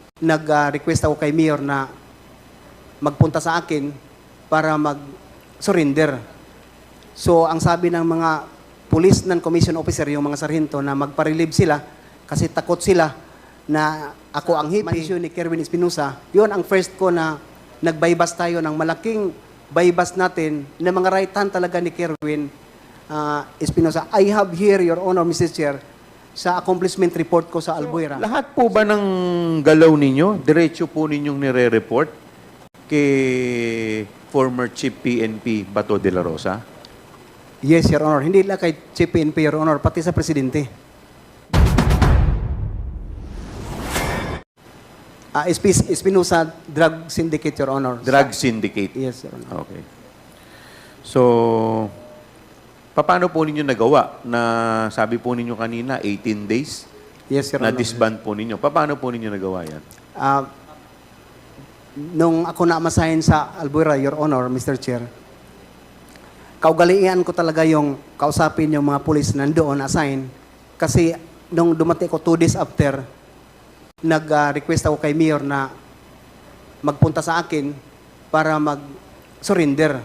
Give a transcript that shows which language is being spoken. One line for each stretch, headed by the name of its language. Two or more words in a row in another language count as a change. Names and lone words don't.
Filipino: nag-request ako kay Mayor na magpunta sa akin para mag-surrender. So, ang sabi ng mga
English: police non-commissioned officer,
Filipino: yung mga sarhento, na magpa-relieve sila kasi takot sila na ako ang hipi. Mansyon ni Kerwin Espinosa, yun ang first ko na nagbaybas tayo ng malaking baybas natin na mga
English: right hand
Filipino: talaga ni Kerwin Espinosa.
English: I have here, Your Honor, Mr. Chair,
Filipino: sa accomplishment report ko sa Albuera. Lahat po ba ng galaw ninyo, diretso po ninyong nire-report kay former Chief PNP Bato de la Rosa?
English: Yes, Your Honor.
Filipino: Hindi lang kay Chief PNP,
English: Your Honor,
Filipino: pati sa Presidente.
English: Espinosa Drug Syndicate, Your Honor. Drug Syndicate? Yes, Your Honor. Okay.
Filipino: So, paano po ninyo nagawa na sabi po ninyo kanina, 18 days?
English: Yes, Your Honor.
Filipino: Na-disband po ninyo. Paano po ninyo nagawa yan? Nung ako na-masahin sa Albuera,
English: Your Honor, Mr.
Filipino: Chair, kaugalian ko talaga yung kausapin yung mga pulis nandoon assign kasi nung dumating ko
English: 2 days after,
Filipino: nag-request ako kay Mayor na magpunta sa akin para mag-surrender.